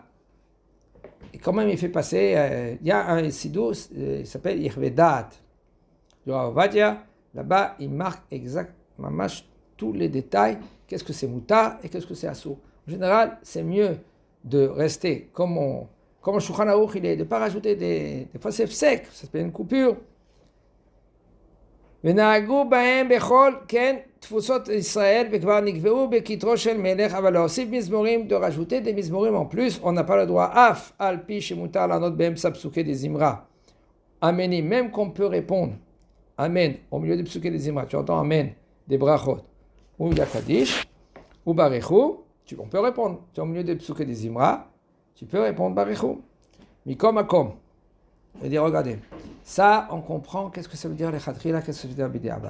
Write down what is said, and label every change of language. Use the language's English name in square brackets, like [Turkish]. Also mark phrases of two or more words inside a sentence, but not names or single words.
[French] Et quand même, il fait passer. Il y a un sidour, il s'appelle Irvedat. Du Rav Ovadia. Là-bas, il marque exactement tous les détails. Qu'est-ce que c'est mouta et qu'est-ce que c'est assou. En général, c'est mieux de rester comme le Shulchan Aruch, il est, de ne pas rajouter des fois c'est sec, ça s'appelle une coupure. [Hebrew] ונהגו בהם בכל, כן, תפוצות ישראל, וכבר נקבעו בכתרו של מלך, אבל להוסיף מזמורים, [French] de rajouter des mizmorim en plus, on n'a pas le droit, [Hebrew] אף על פי שמותר לענות באמצע פסוקי דזמרה. [French] Amen, même qu'on peut répondre, Amen, au milieu des psukei des zimra, tu entends Amen, des brachot, ou Yakadish, ou Barechu, on peut répondre. Tu es au milieu des psukei des zimra, tu peux répondre Barechu. [Hebrew] מכל מקום. [French] Je vais dire, regardez, ça, on comprend, qu'est-ce que ça veut dire les khatrila, qu'est-ce que ça veut dire bid'abad.